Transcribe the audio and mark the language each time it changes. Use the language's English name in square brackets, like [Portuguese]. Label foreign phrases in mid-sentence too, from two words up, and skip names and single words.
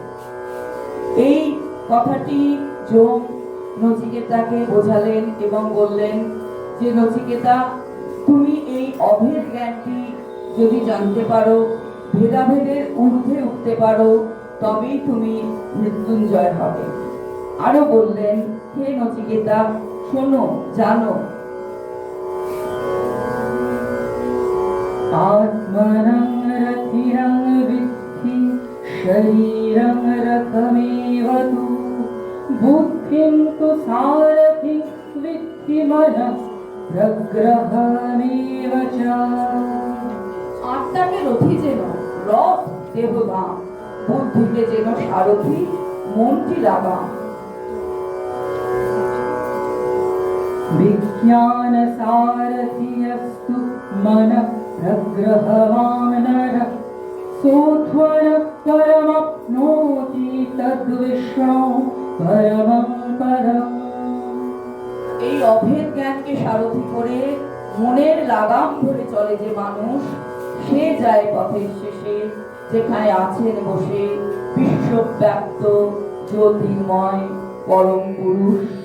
[Bangla] এই কথাটি যম নচিকেতাকে বোঝালেন এবং বললেন যে নচিকেতা, তুমি এই অভেদ জ্ঞানটি যদি জানতে পারো, ভেদাভেদের ঊর্ধ্বে উঠতে পারো, তবেই তুমি মৃত্যুঞ্জয় হবে। আরো বললেন, হে নচিকেতা, শোনো, জানো, [Sanskrit] आत्मनं रथिरं विद्धि शरीरं रथमेव तु बुद्धिं तु सारथिं विद्धि मनः प्रग्रहमेव च। [Bangla] আত্মাকে রথি যেন, রথ দেহধাম, বুদ্ধিকে যেন সারথি, মনটি লাগাম। [Sanskrit] विज्ञान सारथियस्तु मनः प्रग्रहवान् नरः सोऽध्वरः परमप्नोति तद्विष्णो परमं पदम्। [Bangla] এই অভেদ জ্ঞানকে সারথি করে মনের লাগাম ধরে চলে যে মানুষ, সে যায় পথের শেষে, যেখানে আছেন বসে বিশ্বব্যাপ্ত জ্যোতির্ময় পরম পুরুষ।